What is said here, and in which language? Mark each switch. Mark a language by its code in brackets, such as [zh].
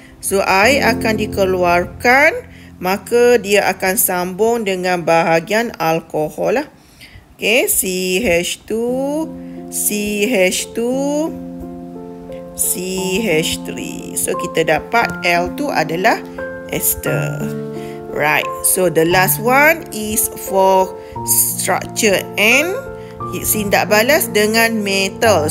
[ms] So air akan dikeluarkan, maka dia akan sambung dengan bahagian alkohol lah. [en] Okay, CH2 CH2 CH3. [ms] So kita dapat L tu adalah ester. [en] Right, so the last one is for structure N. [ms] Sindak balas dengan metal.